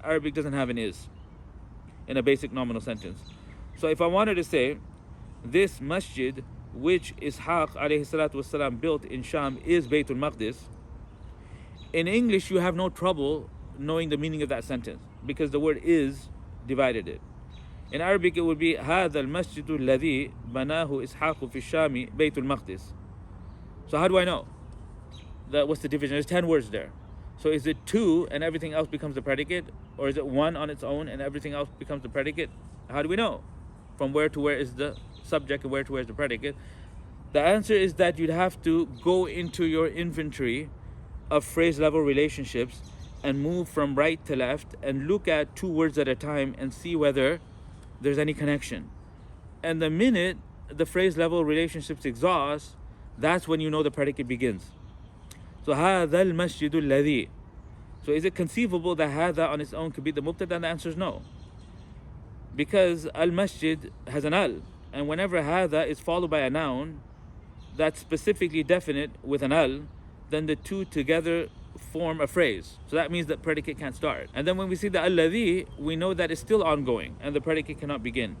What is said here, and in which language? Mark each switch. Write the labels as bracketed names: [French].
[English] Arabic doesn't have an is in a basic nominal sentence. So if I wanted to say this masjid which Ishaq alayhi salatu wasalam built in Sham is Baytul Maqdis, in English you have no trouble knowing the meaning of that sentence because the word is divided it. In Arabic it would be [Arabic] هذا المسجد الذي بناه إسحاق في الشام بيت المقدس. [English] So how do I know? What's the division? There's 10 words there. So is it two and everything else becomes the predicate, or is it one on its own and everything else becomes the predicate? How do we know from where to where is the subject and where to where is the predicate? The answer is that you'd have to go into your inventory of phrase level relationships and move from right to left and look at 2 words at a time and see whether there's any connection. And the minute the phrase level relationships exhaust, that's when you know the predicate begins. So [Arabic] هذا المسجد الذي. [English] So is it conceivable that هذا on its own could be the mubtada? And the answer is no, because al-masjid has an al, and whenever هذا is followed by a noun that's specifically definite with an al, then the two together form a phrase. So that means that predicate can't start. And then when we see the alladhi, we know that it's still ongoing and the predicate cannot begin.